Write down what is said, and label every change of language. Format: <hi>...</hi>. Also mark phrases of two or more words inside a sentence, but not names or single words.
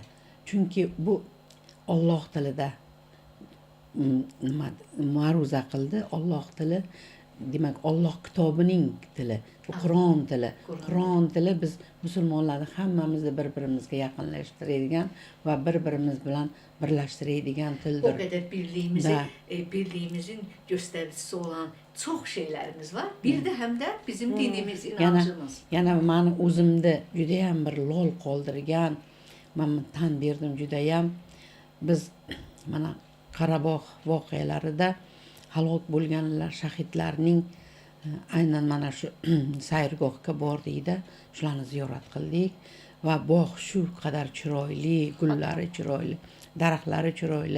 <uz>Chunki bu Alloh tilida ma'ruza qildi. Alloh tili, demak Alloh kitobining tili, bu Qur'on tili. Qur'on tili biz musulmonlarni hammamizni bir-birimizga yaqinlashtiradigan va bir-birimiz bilan birlashtiradigan</uz> <az>O</az> <uz>tildir.</uz> <az>qədər birliyimizin göstəricisi olan çox şeylərimiz var. Bir də həm də bizim dinimiz, inancımız.</az> <uz>Yana meni o'zimni judayam bir lol qoldirgan, men tan berdim judayam. Biz mana Qarabog' voqealarida halok bo'lganlar, shahidlarning aynan mana shu sayrgohga bordikda, shularni ziyorat qildik va bog' shu qadar chiroyli, gullari chiroyli, daraxtlari chiroyli.</uz>